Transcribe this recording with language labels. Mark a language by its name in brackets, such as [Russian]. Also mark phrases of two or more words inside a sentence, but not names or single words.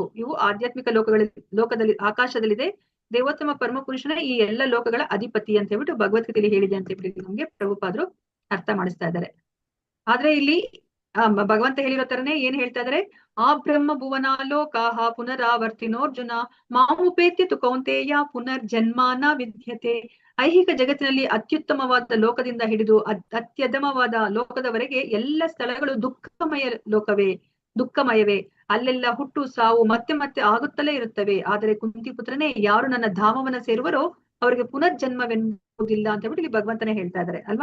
[Kannada] ಇವು ಆಧ್ಯಾತ್ಮಿಕ ಲೋಕದಲ್ಲಿ ಆಕಾಶದಲ್ಲಿದೆ. ದೇವೋತ್ತಮ ಪರಮ ಪುರುಷನ ಈ ಎಲ್ಲ ಲೋಕಗಳ ಅಧಿಪತಿ ಅಂತ ಹೇಳ್ಬಿಟ್ಟು ಭಗವದ್ಗೀತೆಯಲ್ಲಿ ಹೇಳಿದೆ ಅಂತ ಹೇಳ್ಬಿಟ್ಟು ನಮ್ಗೆ ಪ್ರಭುಪಾದರು ಅರ್ಥ ಮಾಡಿಸ್ತಾ ಇದ್ದಾರೆ. ಆದ್ರೆ ಇಲ್ಲಿ ಭಗವಂತ ಹೇಳಿರೋ ತರನೇ ಏನ್ ಹೇಳ್ತಾ ಇದಾರೆ, [Sanskrit] ಆ ಬ್ರಹ್ಮ ಭುವನಾಲೋಕಾಹ ಪುನರಾವರ್ತಿನೋರ್ಜುನ ಮಾಮುಪೇತ್ಯ ತು ಕೌಂತೇಯ ಪುನರ್ಜನ್ಮಾನ ವಿದ್ಯತೆ. [Kannada] ಐಹಿಕ ಜಗತ್ತಿನಲ್ಲಿ ಅತ್ಯುತ್ತಮವಾದ ಲೋಕದಿಂದ ಹಿಡಿದು ಅತ್ಯಧಮವಾದ ಲೋಕದವರೆಗೆ ಎಲ್ಲ ಸ್ಥಳಗಳು ದುಃಖಮಯವೇ. ಅಲ್ಲೆಲ್ಲ ಹುಟ್ಟು ಸಾವು ಮತ್ತೆ ಮತ್ತೆ ಆಗುತ್ತಲೇ ಇರುತ್ತವೆ. ಆದರೆ ಕುಂತಿ ಪುತ್ರನೇ, ಯಾರು ನನ್ನ ಧಾಮವನ್ನ ಸೇರುವರೋ ಅವರಿಗೆ ಪುನರ್ಜನ್ಮವೆನ್ನುವುದಿಲ್ಲ ಅಂತ ಹೇಳ್ಬಿಟ್ಟು ಇಲ್ಲಿ ಭಗವಂತನೇ ಹೇಳ್ತಾ ಇದಾರೆ ಅಲ್ವಾ.